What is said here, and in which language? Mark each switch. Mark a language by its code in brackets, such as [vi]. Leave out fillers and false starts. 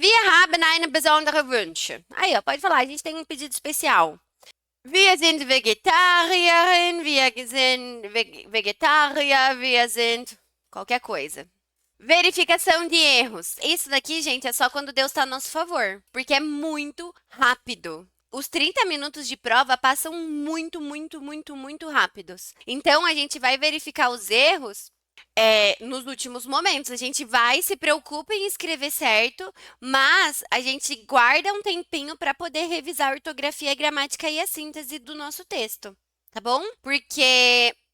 [de] Wir haben eine besondere Wünsche. [pt] Aí, ó, pode falar, a gente tem um pedido especial. [de] Wir sind Vegetarierin, wir sind Vegetarier, wir sind... [pt] qualquer coisa. Verificação de erros. Isso daqui, gente, é só quando Deus está a nosso favor, porque é muito rápido. Os 30 minutos de prova passam muito, muito, muito, muito rápidos. Então, a gente vai verificar os erros nos últimos momentos. A gente vai, se preocupa em escrever certo, mas a gente guarda um tempinho para poder revisar a ortografia, a gramática e a síntese do nosso texto, tá bom? Porque...